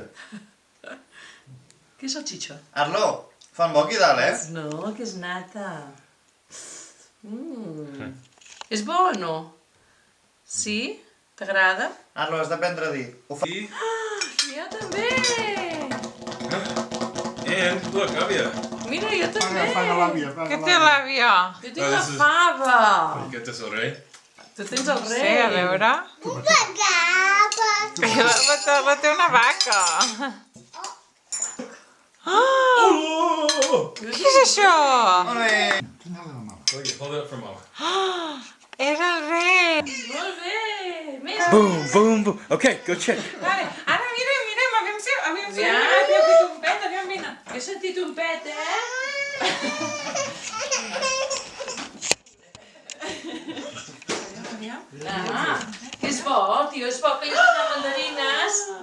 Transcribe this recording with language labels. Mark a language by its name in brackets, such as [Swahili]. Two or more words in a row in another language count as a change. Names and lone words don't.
[Catalan] Què és el xitxo? Arlo, fan bo aquí dalt, eh? No, que és nata. És bo o no? Sí? T'agrada? Arlo, has d'aprendre a dir. Ho fa... Jo també! [English] And look, [Catalan] Àvia! Mira, jo també! Paga l'àvia, Què té l'àvia? Jo tinc la fava! Aquest és el rei? Tu tens el rei! Sí, a veure. La té una vaca. Què és això? [English] Hold it up for Mom. [Catalan] És el rei. Molt bé! Més! [English] Boom, boom, boom. Okay, go check. [Catalan] Vale, ara mirem, aviam si Ja. he fet un pet, aviam, vine. He sentit un pet, eh? Que és bo, tio, és bo que li donen mandarines.